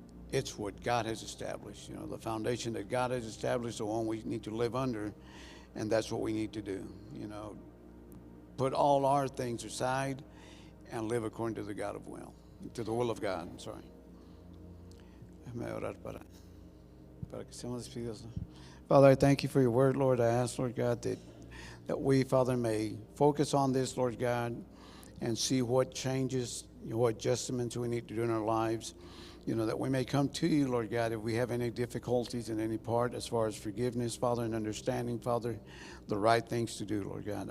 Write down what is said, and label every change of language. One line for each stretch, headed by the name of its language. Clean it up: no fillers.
English: It's what God has established. The foundation that God has established, the one we need to live under, and that's what we need to do. Put all our things aside and live according to the to the will of God. I'm sorry.
Spanish: Déjame orar para que seamos despedidos.
English: Father, I thank you for your word, Lord. I ask, Lord God, that we, Father, may focus on this, Lord God, and see what changes, what adjustments we need to do in our lives. That we may come to you, Lord God, if we have any difficulties in any part as far as forgiveness, Father, and understanding, Father, the right things to do, Lord God.